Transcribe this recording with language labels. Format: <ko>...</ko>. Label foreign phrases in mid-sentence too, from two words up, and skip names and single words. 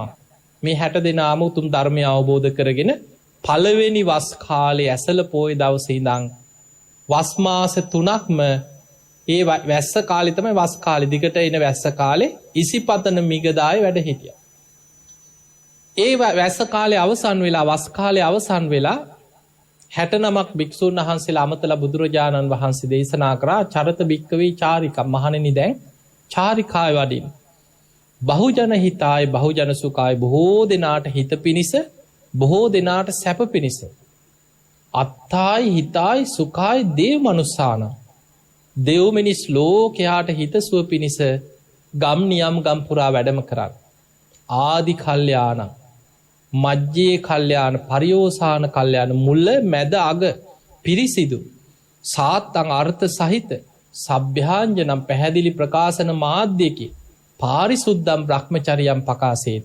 <si>මේ 60 දෙනාම උතුම් ධර්මය අවබෝධ කරගෙන පළවෙනි වස් කාලේ ඇසල පොය දවසේ ඉඳන් වස් මාස 3ක්ම ඒ වැස්ස කාලේ තමයි වස් කාලේ දිගට එන වැස්ස කාලේ ඉසිපතන මිගදායේ වැඩ හිටියා. ඒ වැස්ස කාලේ අවසන් වෙලා වස් කාලේ අවසන් වෙලා 69ක් භික්ෂුන් වහන්සේලා අමතලා බුදුරජාණන් වහන්සේ දේශනා කරා</si> <pi>චරත භික්කවේ චාරිකා</pi> <si>මහණෙනි දැන් චාරිකාය වඩින්.</si> <pi>බහුජන හිතාය බහුජන සුඛාය</pi> <si>බොහෝ දෙනාට හිත පිනිස බොහෝ දෙනාට සැප පිනිස.</si> <pi>අත්තායි හිතායි සුඛායි දේව මනුස්සාන.</pi> <si>දෙව් මිනිස් ලෝකයාට හිතසුව පිණිස ගම් නියම් ගම් පුරා වැඩම කරන්න.</si> <pi>ආදි කල්යාණ මජ්ජේ කල්යාණ පරියෝසාන කල්යාණ</pi> <si>මුල්ල මැද අග පිරිසිදු</si> <pi>සාත්තං</pi> <si>අර්ථ සහිත</si> <pi>සභ්‍යාංජනම්</pi> <si>පැහැදිලි ප්‍රකාශන මාධ්‍යකි</si> <pi>පාරිසුද්දම් බ්‍රහ්මචරියම් පකාසේති.</pi>